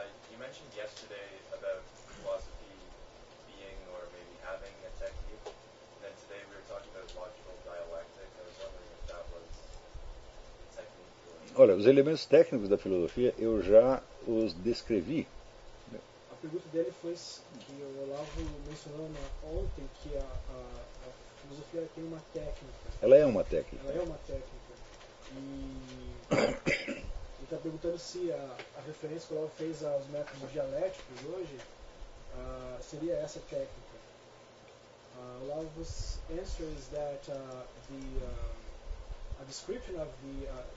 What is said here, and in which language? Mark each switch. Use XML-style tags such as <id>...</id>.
<en>You mentioned yesterday about philosophy being or maybe having a technique, and then today we were talking about logical dialectic. I was wondering if that was a technique.</en> <pt>Olha, os elementos técnicos da filosofia eu já os descrevi. A pergunta dele foi que o Olavo mencionou ontem que a filosofia tem uma técnica. Ela é uma técnica. Ela é uma técnica. E está perguntando se a referência que o Olavo fez aos métodos dialéticos hoje seria essa técnica.</pt> <en>Olavo's answer is that a description of the</en>